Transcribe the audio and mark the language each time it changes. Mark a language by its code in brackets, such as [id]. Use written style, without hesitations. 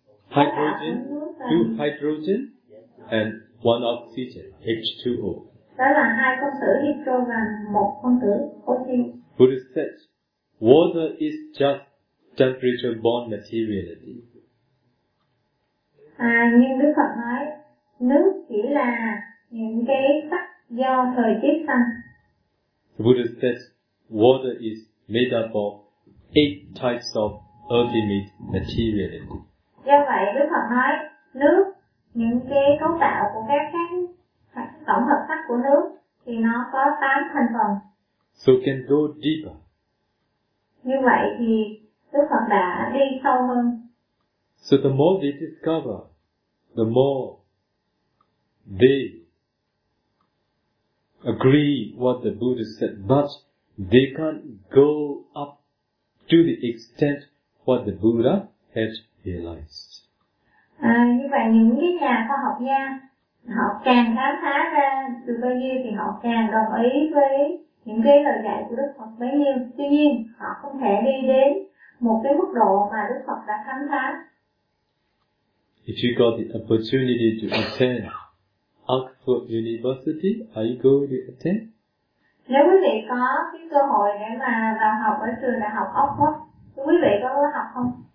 [en] Hydrogen, two hydrogen and one oxygen, H2O. [vi] Đó là hai phân tử hydro và một phân tử oxy. [en] Buddha said, water is just temperature bond materiality. [vi] À, nhưng Đức Phật nói nước chỉ là những cái sắc do thời tiết sanh. [en] Buddha said, water is made up of eight types of earthy materiality. [vi] Do vậy Đức Phật nói nước, những cái cấu tạo của các tổng hợp sắc của nước thì nó có 8 thành phần. [en] So can go deeper. [vi] Như vậy thì Đức Phật đã đi sâu hơn. [en] So the more they discover, the more they agree what the Buddha said, but they can't go up to the extent what the Buddha had realized. [vi] À, như vậy những cái nhà khoa học gia họ càng khám phá ra được bao nhiêu thì họ càng đồng ý với những cái lời dạy của Đức Phật bấy nhiêu. Tuy nhiên họ không thể đi đến một cái mức độ mà Đức Phật đã khám phá. [en] If you got the opportunity to attend Oxford University, are you going to attend? [vi] Nếu quý vị có cái cơ hội để mà vào học ở trường đại học Oxford, quý vị có muốn học không?